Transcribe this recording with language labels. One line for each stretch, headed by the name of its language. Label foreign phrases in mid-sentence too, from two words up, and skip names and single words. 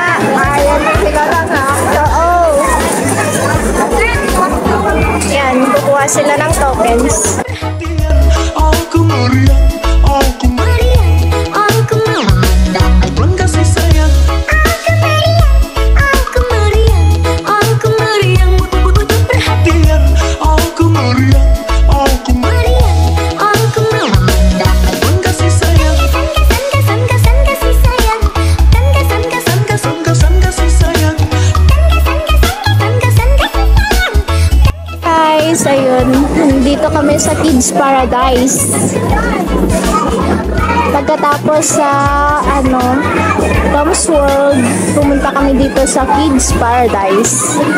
Filipino: Ayan, sila lang ha. Oo. Ayan, kukuha sila ng tokens.
Indonesian: Aku meriang, aku meriang, aku meriang. Bulan kasih sayang. Aku meriang, aku meriang. Butuh perhatian. Aku meriang, aku meriang, aku meriang. Bulan kasih sayang. Kesan kasih sayang. Kesan kasih sayang.
Filipino: Guys, ayun, dito kami sa Kids Paradise. Pagkatapos sa Tom's World, pumunta kami dito sa Kids Paradise.